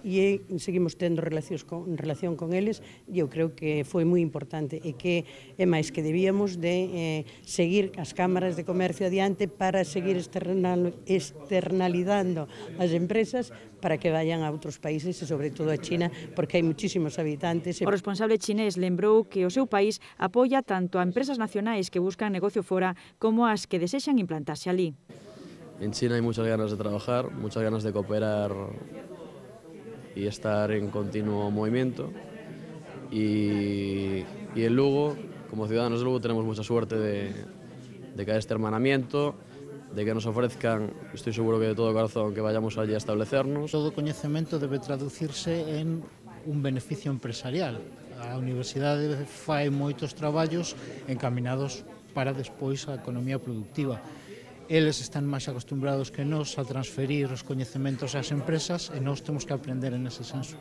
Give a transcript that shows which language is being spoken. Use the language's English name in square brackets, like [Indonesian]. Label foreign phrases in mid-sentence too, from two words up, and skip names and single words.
[Galician] E seguimos tendo relación con eles, e eu creo que foi moi importante e que é máis que debíamos de seguir as cámaras de comercio adiante para seguir externalizando as empresas para que vayan a outros países e sobre todo a China, porque hai muchísimos habitantes. O responsable chinés lembrou que o seu país apoia tanto a empresas nacionais que buscan negocio fora como as que desexan implantarse alí. [Spanish] En China hay muchas ganas de trabajar, muchas ganas de cooperar y estar en continuo movimiento. Y en Lugo, como ciudadanos de Lugo, tenemos mucha suerte de que haya este hermanamiento, de que nos ofrezcan, estoy seguro que de todo corazón, que vayamos allí a establecernos. [Galician] Todo coñecemento debe traducirse en un beneficio empresarial. A universidade fai moitos traballos encaminados para despois a economía productiva. Eles están máis acostumbrados que nós a transferir os coñecementos ás empresas e nós temos que aprender en ese senso.